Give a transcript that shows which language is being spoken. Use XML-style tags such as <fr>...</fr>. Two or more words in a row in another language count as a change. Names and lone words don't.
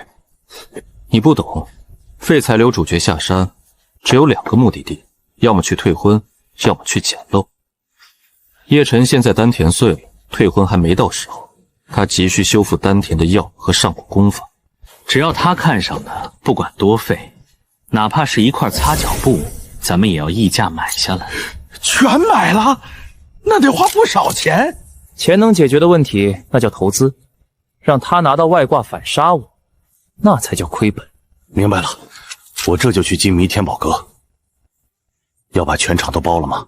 <zh>你不懂，廢材流主角下山，只有2個目的地，要麼去退婚，要麼去撿漏。葉晨現在丹田碎，退婚還沒到時候，他急需修復丹田的藥和上古功法。只要他看上的，不管多費，哪怕是一塊擦腳布，咱们也要议價買下來。全買了，那得花不少錢。錢能解決的問題，那叫投資。讓他拿到外掛反殺我，那才叫虧本。明白了，我這就去金迷天寶閣。要把全場都包了嗎？</zh>